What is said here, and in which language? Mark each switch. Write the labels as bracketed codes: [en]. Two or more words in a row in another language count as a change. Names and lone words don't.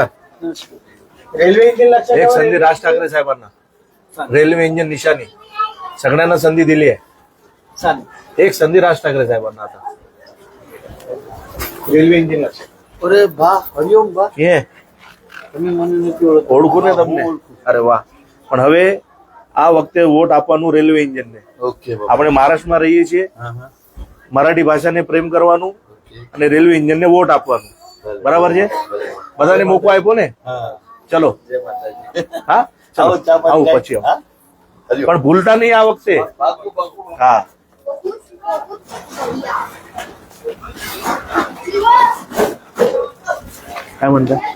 [mr] रेल्वे इंजिन लक्षात एक ठेवा. संधी राज ठाकरे साहेबांना. रेल्वे इंजिन निशाणी सगळ्यांना संधी दिली आहे. एक संधी राज ठाकरे साहेबांना. आता रेल्वे इंजिन लक्षात. अरे बा हरिओम बा. ये तुम्ही म्हणून [gu] ઓળખું ને તમને. અરે વાહ. પણ હવે આ વખતે વોટ આપવાનું રેલવે ઇન્જિનને. ઓકે આપણે મહારાષ્ટ્રમાં રહીએ છીએ, મરાઠી ભાષાને પ્રેમ કરવાનું અને રેલવે ઇન્જિનને વોટ આપવાનું. બરાબર છે? બધાને મોકો આપ્યો ને? ચલો. હા ચલો આવું પછી આવું. પણ ભૂલતા નહીં આ વખતે. [mr] હા काय म्हणता?